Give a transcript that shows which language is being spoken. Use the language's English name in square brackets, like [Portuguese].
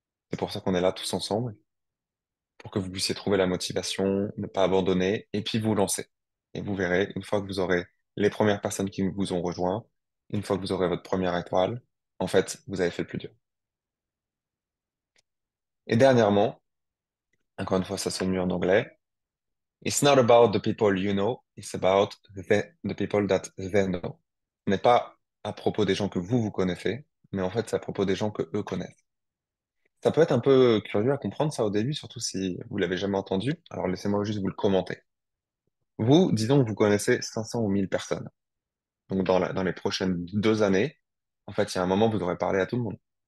[French] C'est pour ça qu'on est là tous ensemble, pour que vous puissiez trouver la motivation, ne pas abandonner, et puis vous lancer. Et vous verrez, une fois que vous aurez les premières personnes qui vous ont rejoint, une fois que vous aurez votre première étoile, en fait, vous avez fait le plus dur. Et dernièrement, encore une fois, ça sonne mieux en anglais. [English] It's not about the people you know, it's about the people that they know. [French] Ce n'est pas à propos des gens que vous connaissez, mais en fait, c'est à propos des gens que eux connaissent. Ça peut être un peu curieux à comprendre ça au début, surtout si vous l'avez jamais entendu. Alors laissez-moi juste vous le commenter. Vous, disons que vous connaissez 500 ou 1000 personnes. Donc, dans les prochaines 2 années, en fait, il y a un moment, vous devrez parler à tout le monde.